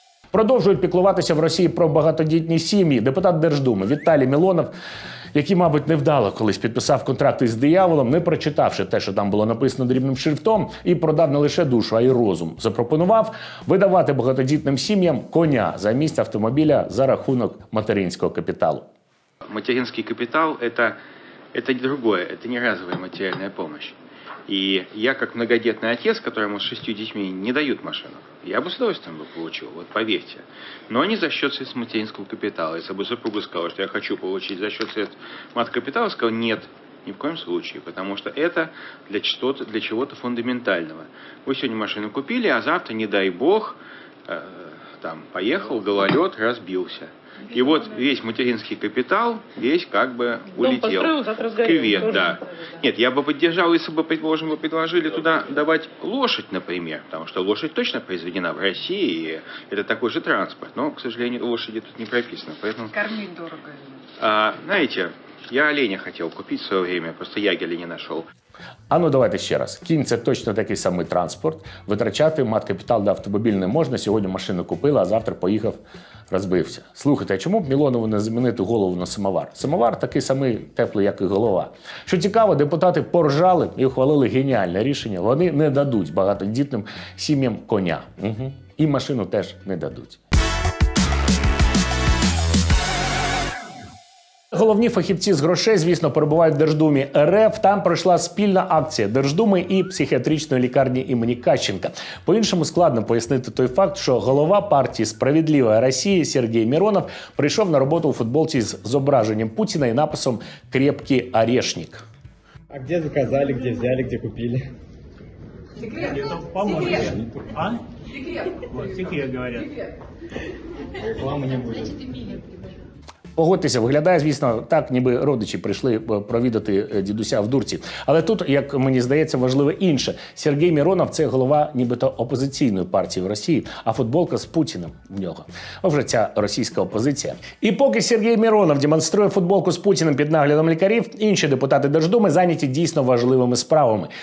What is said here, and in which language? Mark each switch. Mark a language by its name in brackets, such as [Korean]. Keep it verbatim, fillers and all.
[Ukrainian] Продовжують піклуватися в Росії про багатодітні сім'ї. Депутат Держдуми Віталій Мілонов, який, мабуть, невдало колись підписав контракт із дияволом, не прочитавши те, що там було написано дрібним шрифтом, і продав не лише душу, а й розум. Запропонував видавати багатодітним сім'ям коня замість автомобіля за рахунок материнського капіталу. [Russian] Материнский капитал – это, это другое, это не разовая материальная помощь. И я, как многодетный отец, которому с шестью детьми не дают машину, я бы с удовольствием бы получил, вот поверьте. Но не за счет средств материнского капитала. Если бы супруга сказала, что я хочу получить за счет средств маткапитала, я сказал, нет, ни в коем случае, потому что это для чего-то, для чего-то фундаментального. Вы сегодня машину купили, а завтра, не дай бог, э, там, поехал, гололед, разбился. И вот весь материнский капитал, весь как бы улетел. Кювет, да. Нет, я бы поддержал, если бы, предположим, вы предложили туда давать лошадь, например, потому что лошадь точно произведена в России, и это такой же транспорт, но, к сожалению, лошади тут не прописано, поэтому... Кормить дорого. А, знаете, я оленя хотел купить в свое время, просто ягеля не нашел. [Ukrainian] А ну давайте ще раз. Кінь – це точно такий самий транспорт. Витрачати маткапітал на автомобіль не можна. Сьогодні машину купили, а завтра поїхав, розбився. Слухайте, а чому б Мілонову не замінити голову на самовар? Самовар такий самий теплий, як і голова. Що цікаво, депутати поржали і ухвалили геніальне рішення. Вони не дадуть багатодітним сім'ям коня. Угу. І машину теж не дадуть. Головні фахівці з грошей, звісно, перебувають в Держдумі РФ. Там пройшла спільна акція Держдуми і психіатричної лікарні імені Кащенка. По-іншому складно пояснити той факт, що голова партії «Справедлива Росія» Сергій Миронов прийшов на роботу у футболці з зображенням Путіна і написом «Крепкий орешник». [Russian] А де заказали, де взяли, де купили? Секрет. Секрет. А? Секрет. Вот, секрет, говорят. Реклама не будет. [Ukrainian] Погодьтеся, виглядає, звісно, так, ніби родичі прийшли е, провідати е, дідуся в дурці. Але тут, як мені здається, важливе інше. Сергій Міронов – це голова нібито опозиційної партії в Росії, а футболка з Путіним в нього. А вже ця російська опозиція. І поки Сергій Міронов демонструє футболку з Путіним під наглядом лікарів, інші депутати Держдуми зайняті дійсно важливими справами.